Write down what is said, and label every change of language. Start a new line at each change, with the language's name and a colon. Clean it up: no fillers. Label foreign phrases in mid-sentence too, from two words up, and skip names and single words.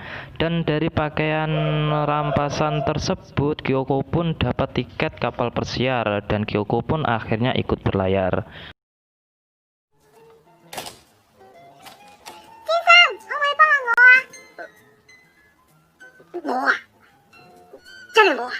Indonesian: Dan dari pakaian rampasan tersebut, Kyoko pun dapat tiket kapal pesiar dan Kyoko pun akhirnya ikut berlayar.
Cantonese: 先生，可唔可以幫下我啊？我啊，真係我啊？